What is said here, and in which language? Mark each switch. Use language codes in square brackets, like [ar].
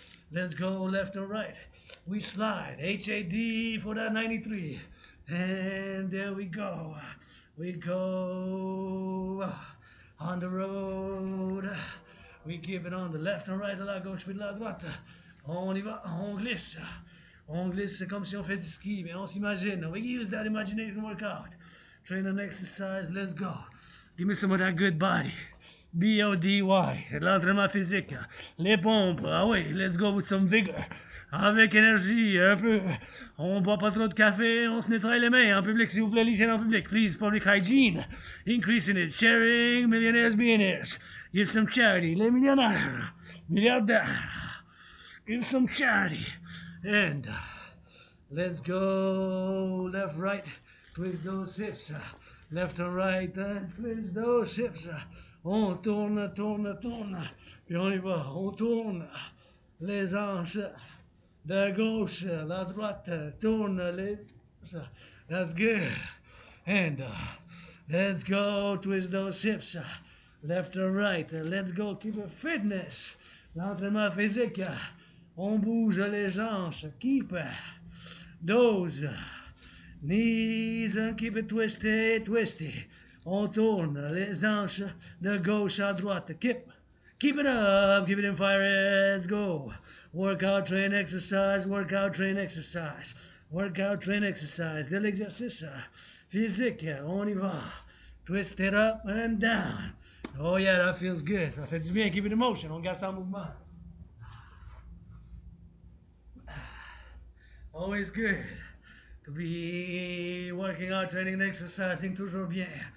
[en] Let's go left and right. We slide, HAD for that 93. And there we go. We go on the road. We keep it on the left and right, [fr] de la gauche puis de la droite. On y va, on glisse. On glisse comme si on fait du ski, mais on s'imagine. [en] We use that imagination workout. Train and exercise, let's go. Give me some of that good body. [fr] B-O-D-Y, l'entraînement physique. Les pompes, ah oui, [en] let's go with some vigor. [fr] Avec énergie, un peu. On boit pas trop de café, on se nettoie les mains en public, s'il vous plaît, l'hygiène en public. [en] Please, public hygiene. Increasing it. Sharing, millionaires, billionaires. Give some charity. [fr] Les millionnaires, milliardaires. [en] Give some charity. And let's go left, right. Twist those hips. Left and right, and twist those hips. [fr] On tourne, tourne, tourne. Puis on y va, on tourne. Les hanches. De gauche, la droite, tourne les... [en] That's good. And let's go, twist those hips. Left or right, let's go, keep it fitness. [fr] L'entraînement physique, on bouge les hanches, [en] keep those knees, keep it twisted, twisty. [fr] On tourne les hanches de gauche à droite, [en] keep it up, keep it in fire, let's go. Workout, train, exercise, workout, train, exercise. Workout, train, exercise. [fr] De l'exercice physique, on y va. [en] Twist it up and down. Oh yeah, that feels good. [fr] Ça fait du bien, [en] keep it in motion, [fr] on garde ça en mouvement. [en] Always good to be working out, training and exercising, [fr] toujours bien.